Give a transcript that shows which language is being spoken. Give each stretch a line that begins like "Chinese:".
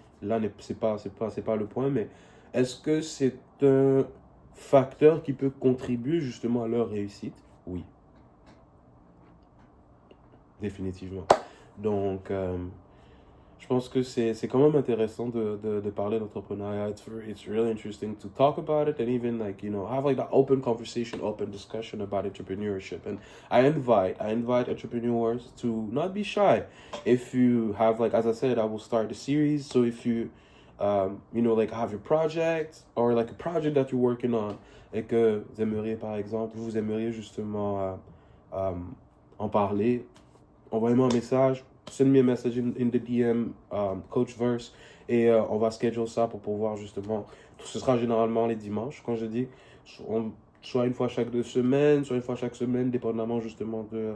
French: Là, c'est pas le point, mais est-ce que c'est un facteur qui peut contribuer, justement, à leur réussite? Oui, définitivement. Donc, je pense que c'est quand même intéressant de parler d'entrepreneuriat.
English: It's really interesting to talk about it and even like, you know, have like that open conversation, open discussion about entrepreneurship. And I invite entrepreneurs to not be shy. If you have like, as I said, I will start the series. So if you, you know, like have your project or like a project that you're working on
French: et que vous aimeriez, par exemple, vous aimeriez justement en parler, envoyez-moi un message,
English: send me a message in the DM,
French: Coach Verse, et on va schedule ça pour pouvoir justement, ce sera généralement les dimanches, quand je dis, soit une fois chaque 2 semaines, soit une fois chaque semaine, dépendamment justement